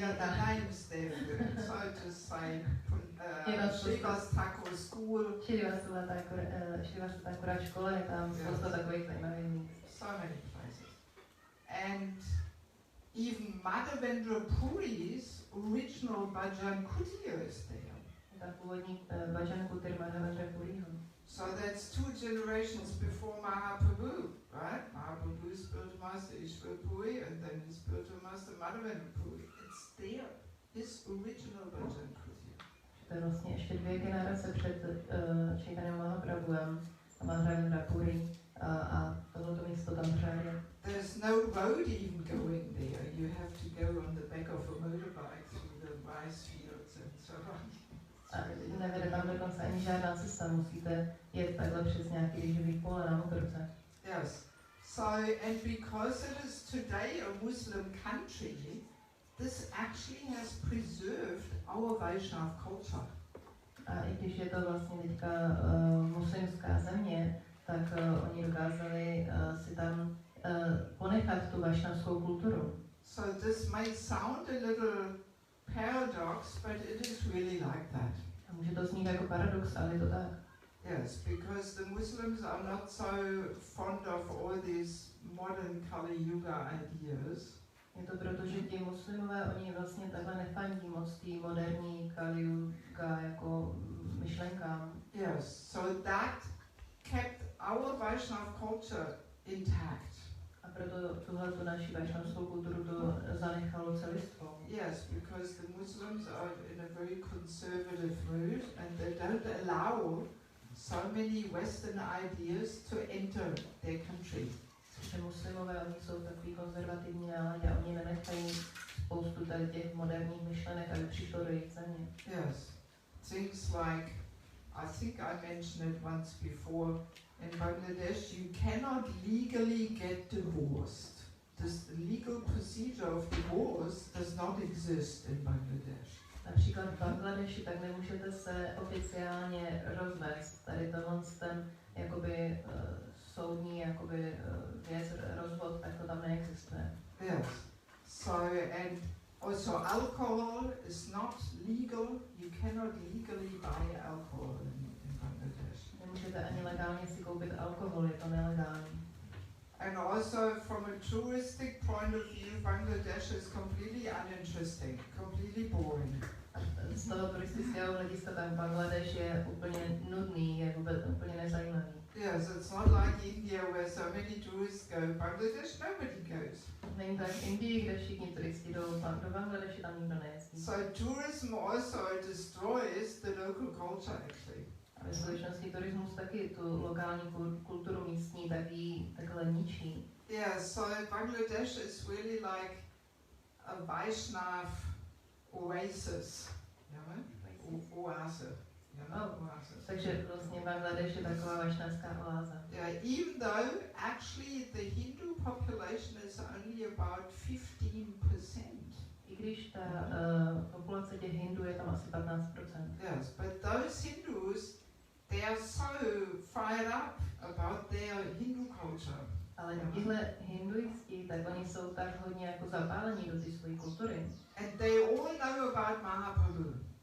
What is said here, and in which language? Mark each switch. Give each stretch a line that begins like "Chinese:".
English: Yeah, the names there, so to say. Srivas Thakur's school.
Czech: Srivas Thakura škola je tam spousta takových zajímavých míst.
English: So many places. And even Madhavendra Puri's original Bhajan Kutir is there.
Czech: Ta původní Bhajan Kutir Madhavendra Puriho.
English: So that's 2 generations before Mahaprabhu, right? Mahaprabhu's spiritual master Ishwar Puri, and then his spiritual master Madhavendra Puri. It's there, his original Bhajan Kutir.
Czech: To je vlastně ještě 2 generace před Chaitanya Mahaprabhuem a Madhavendra Puri a tohleto místo tam pořád je.
English: There's no road even going there. You have to go on the back of a motorbike through the rice fields and so on.
Czech: A nevede tam dokonce ani žádná cesta, musíte jet takhle přes nějaký rýžový pole na motorce.
English: Yes. So, and because it is today a Muslim country, this actually has preserved our Vaishnav culture.
Czech: A i když je to vlastně teďka muslimská země, tak oni dokázali si tam ponechat tu vašnavskou kulturu.
English: So this may sound a little paradox, but it is really like that.
Czech: A může to znít jako paradox, ale je to tak.
English: Yes, because the Muslims are not so fond of all these modern Kali Yuga ideas.
Czech: Je to proto, že ti muslimové, oni vlastně takhle nefandí moc tý moderní Kali Yuga jako myšlenkám.
English: Yes, so that kept our Vaishnav culture intact.
Czech: A proto tuhletu naši vašnavskou kulturu to zanechalo celistvou.
English: Yes, because the Muslims are in a very conservative mood and they don't allow so many Western ideas to enter their country.
Czech: Že muslimové, oni jsou takový konzervativní náladě a oni nenechají spoustu tady těch moderních myšlenek, aby přišlo do jejich země.
English: Yes, things like, I think I mentioned it once before, in Bangladesh you cannot legally get divorced. This legal procedure of divorce does not exist in Bangladesh.
Czech: Například v Bangladeši tak nemůžete se oficiálně rozvést. Tady ten jakoby soudní jakoby věc, rozvod, tak to tam neexistuje.
English: Yes. So and also alcohol is not legal. You cannot legally buy alcohol in Bangladesh.
Czech: Nemůžete ani legálně si koupit alkohol, je to nelegální.
English: And also from a touristic point of view, Bangladesh is completely uninteresting, completely boring.
Czech: Z toho turistického hlediska tak Bangladeš je úplně nudný, je vůbec úplně nezajímavý.
English: Yes, it's not like India where so many tourists go. Bangladesh, nobody goes.
Czech: Není tak v Indii, kde všichni turisti jdou, do Bangladeši tam nikdo nejezdí.
English: So tourism also destroys the local culture actually.
Czech: A Ve skutečnosti turismus taky tu lokální kulturu místní taky takhle ničí.
English: Yeah, so Bangladesh is really like a Vaishnav oasis. Oase.
Czech: Takže vlastně Bangladeš je taková vašnavská oáza.
English: Yeah, even though actually the Hindu population is only about 15%.
Czech: I když ta populace těch Hindů je tam asi 15%.
English: Yes, but those Hindus, they are so fired up about their Hindu culture.
Czech: Ale tihle hinduisti, tak oni jsou tak hodně jako zapálení do té své kultury.
English: And they all know about Mahaprabhu.